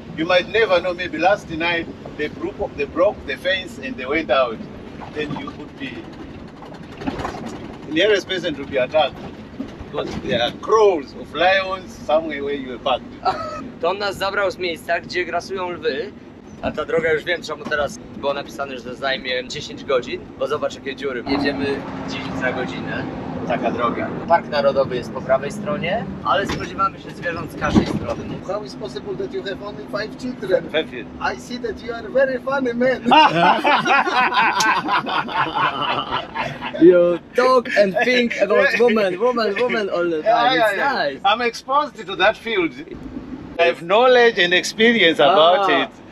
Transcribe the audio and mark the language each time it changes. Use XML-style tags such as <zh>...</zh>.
<en>You might never know, maybe last night they broke the fence and they went out. Then you could be the nearest person to be attacked. Because there are crows of lions somewhere where you are parked.</en> <pl>To on nas zabrał z miejsca, gdzie grasują lwy. A ta droga, już wiem czemu teraz było napisane, że to zajmie 10 godzin. Bo zobacz jakie dziury. Jedziemy 10 za godzinę. taka droga. Park Narodowy jest po prawej stronie, ale spodziewamy się zwierząt z każdej strony.</pl> <en>How is possible that you have only 5 children? Perfect. I see that you are very funny man. You talk and think about woman all the time. It's nice. I'm exposed to that field. I have knowledge and experience about it.</en>